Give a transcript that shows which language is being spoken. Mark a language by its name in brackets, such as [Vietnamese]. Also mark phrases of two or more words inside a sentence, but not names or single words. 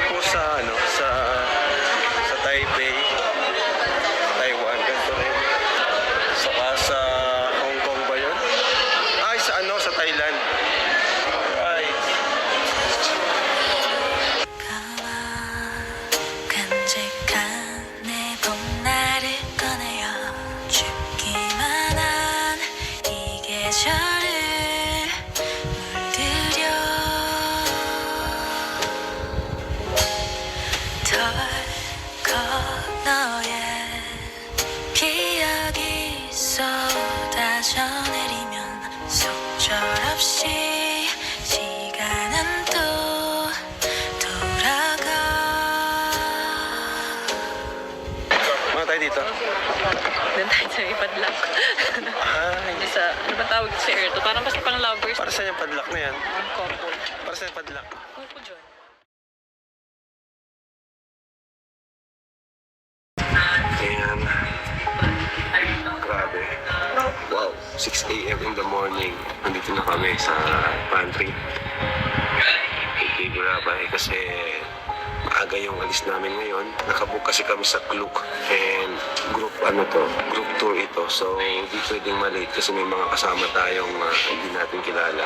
[Filipino] sa ano, sa Taipei, Taiwan, ganito rin. Saka sa Hong Kong ba yun? Ay, sa ano, sa Thailand. Right. [Korean] 간직한 내 봄날을 꺼내어 춥기만 한 이 계절을 물들여 덜컥 너의 기억이 쏟아져 내리면 속절없이 시간은 또 돌아가 [Filipino] Mga tayo dito. Doon tayo sa may padlock. Ay, Yung sa, ano ba tawag sa air to? Parang basta pang lovers. para saan yung padlock na yan? [English] Couple. [Filipino] Para saan yung padlock? Couple dyan. Ayan. Grabe. [English] Wow, 6 a.m. in the morning. [Filipino] Nandito na kami sa pantry. Hindi grabe kasi maaga yung alis namin ngayon. Nakabook kasi kami sa Klook [English] and group group tour [Filipino] ito. So hindi pwedeng malate kasi may mga kasama tayong hindi natin kilala.